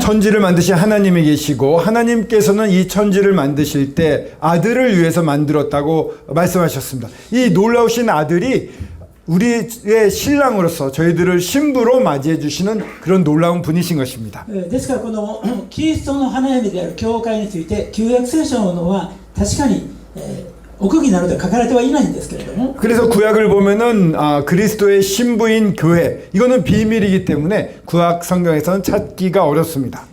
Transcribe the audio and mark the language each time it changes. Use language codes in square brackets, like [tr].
[ko] 천지를 만드신 하나님이 계시고 하나님께서는 이 천지를 만드실 때 아들을 위해서 만들었다고 말씀하셨습니다. 이 놀라우신 아들이 우리의 신랑으로서 저희들을 신부로 맞이해 주시는 그런 놀라운 분이신 것입니다. [ja] ですからこのキリストの花嫁である教会について旧約聖書のは確かに、奥義などで書かれてはいないんですけれども、 [ko] 그래서 구약을 보면은 그리스도의 신부인 교회 이거는 비밀이기 때문에 구약 성경에서는 찾기가 어렵습니다.